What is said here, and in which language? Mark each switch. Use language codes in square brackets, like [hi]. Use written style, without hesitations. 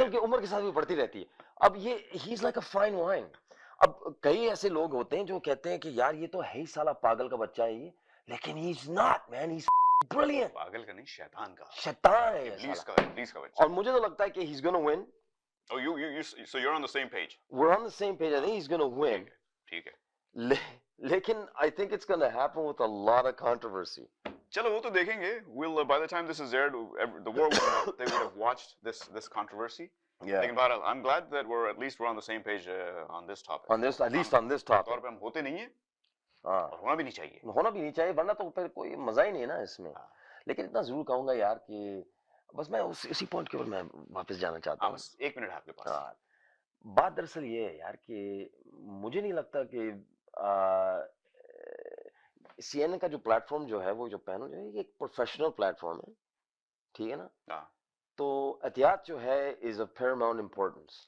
[hi] अकल की उम्र के साथ भी बढ़ती रहती है अब ये [en] he is like a fine wine [hi] अब कई ऐसे लोग होते हैं जो कहते हैं कि यार ये तो है ही साला पागल का बच्चा है ये लेकिन [en] he is not man he is brilliant [hi] पागल का नहीं शैतान है ये इब्लीस का बच्चा और मुझे तो लगता है कि [en] He is gonna win Oh, so you're on the same page. We're on the same page. I think he's gonna win. [hi] ठीक है. [en] लेकिन I think it's gonna happen with a lot of controversy. [hi] चलो वो तो देखेंगे. [en] We'll by the time this is aired, the world they would have watched this controversy. Yeah. [hi] लेकिन बहरहाल, [en] I'm glad that we're on the same page on this topic. At least on this topic. [hi] तौर पे हम होते नहीं हैं. हाँ. और होना भी नहीं चाहिए. होना भी नहीं चाहिए वरना तो फिर कोई मजा ही नहीं है ना इसमें. लेकिन इतना जरूर कहूँगा यार कि बस मैं उसी पॉइंट के ऊपर मैं वापस जाना चाहता हूँ. बस 1 मिनट आपके पास. बात दरअसल ये है यार कि मुझे नहीं लगता कि CNN का जो प्लेटफॉर्म जो है वो जो पैनल जो है ये एक प्रोफेशनल प्लेटफॉर्म है ठीक है ना तो एहतियात जो है [en] is of paramount importance